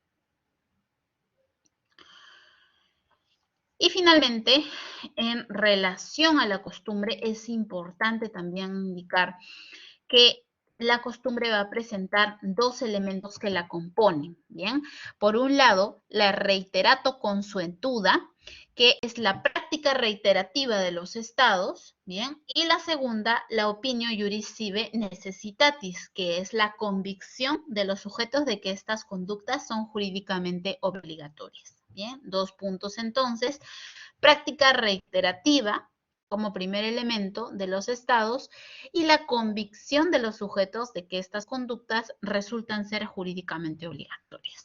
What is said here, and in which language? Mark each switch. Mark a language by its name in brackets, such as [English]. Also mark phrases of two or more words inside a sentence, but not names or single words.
[Spanish] Y finalmente, en relación a la costumbre, es importante también indicar que la costumbre va a presentar dos elementos que la componen, ¿bien? Por un lado, la [Latin] reiterato consuetuda, [Spanish] que es la práctica reiterativa de los estados, ¿bien? Y la segunda, la [Latin] opinio iuris sive necessitatis, [Spanish] que es la convicción de los sujetos de que estas conductas son jurídicamente obligatorias, ¿bien? 2 puntos entonces. Práctica reiterativa como primer elemento de los estados y la convicción de los sujetos de que estas conductas resultan ser jurídicamente obligatorias.